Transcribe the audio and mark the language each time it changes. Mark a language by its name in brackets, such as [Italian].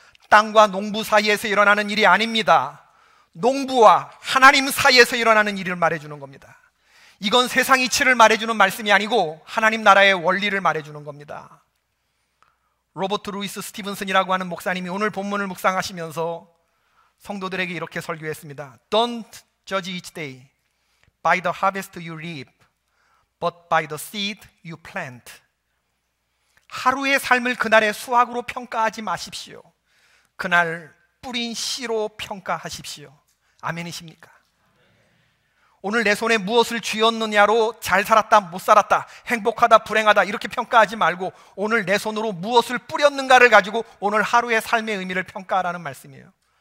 [Korean] 땅과 농부 사이에서 일어나는 일이 아닙니다. 농부와 하나님 사이에서 일어나는 일을 말해주는 겁니다. 이건 세상 이치를 말해주는 말씀이 아니고 하나님 나라의 원리를 말해주는 겁니다. 로버트 루이스 스티븐슨이라고 하는 목사님이 오늘 본문을 묵상하시면서 성도들에게 이렇게 설교했습니다. [English] Don't judge each day by the harvest you reap, but by the seed you plant. [Korean] 하루의 삶을 그날의 수확으로 평가하지 마십시오. 그날 뿌린 씨로 평가하십시오. 아멘이십니까? 오늘 내 손에 무엇을 쥐었느냐로 잘 살았다 못 살았다 행복하다 불행하다 이렇게 평가하지 말고 오늘 내 손으로 무엇을 뿌렸는가를 가지고 오늘 하루의 삶의 의미를 평가하라는 말씀이에요.